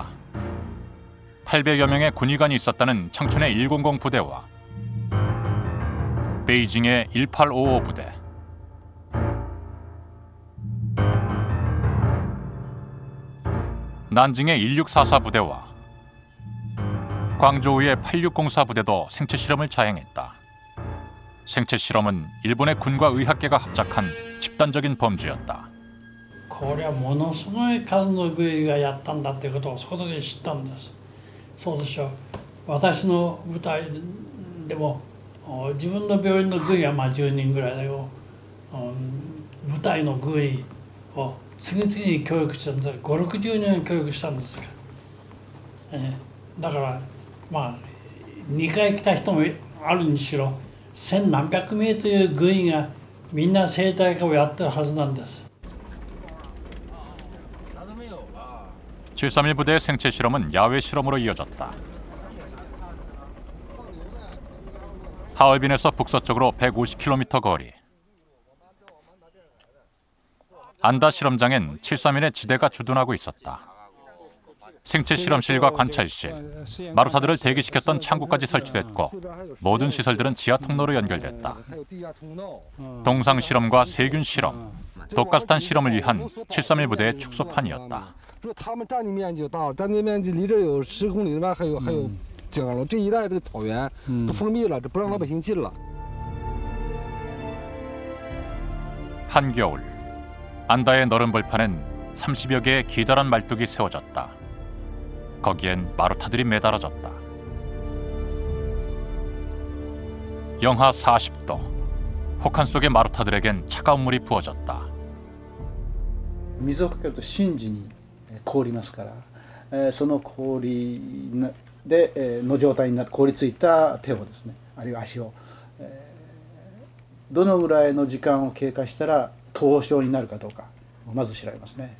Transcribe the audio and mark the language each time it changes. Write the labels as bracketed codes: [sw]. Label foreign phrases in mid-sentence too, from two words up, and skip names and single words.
[ko] 800여 명의 군의관이 있었다는 청춘의 100 부대와 베이징의 1855 부대, 난징의 1644 부대와 광저우의 8604 부대도 생체 실험을 자행했다. 생체 실험은 일본의 군과 의학계가 합작한 집단적인 범죄였다. [ja] これはものすごい数の軍医がやったんだってことをそこで知ったんです。そうでしょう。私の部隊でも自分の病院の軍医は10人ぐらいだけど、部隊の軍医を次々に教育したんです。5、60人教育したんですから。だから2回来た人もあるにしろ千何百名という軍医がみんな生態化をやってるはずなんです。 [ko] 731 부대의 생체 실험은 야외 실험으로 이어졌다. 하얼빈에서 북서쪽으로 150km 거리. 안다 실험장엔 731의 지대가 주둔하고 있었다. 생체 실험실과 관찰실, 마루타들을 대기시켰던 창구까지 설치됐고 모든 시설들은 지하 통로로 연결됐다. 동상 실험과 세균 실험, 독가스탄 실험을 위한 731 부대의 축소판이었다. [zh] 他们占地面积大，占地面积离这有10公里里面还有井了，这一带这个草原都封闭了，这不让老百姓进了。 [ko] 한겨울, 안다의 너른 벌판엔 30여 개의 기다란 말뚝이 세워졌다. 거기엔 마루타들이 매달아졌다. 영하 40도, 혹한 속의 마루타들에겐 차가운 물이 부어졌다. [ja] 水をかけると瞬時に凍りますから、その氷での状態になって凍りついた手をですね、あるいは足を、どのぐらいの時間を経過したら凍傷になるかどうかまず調べますね。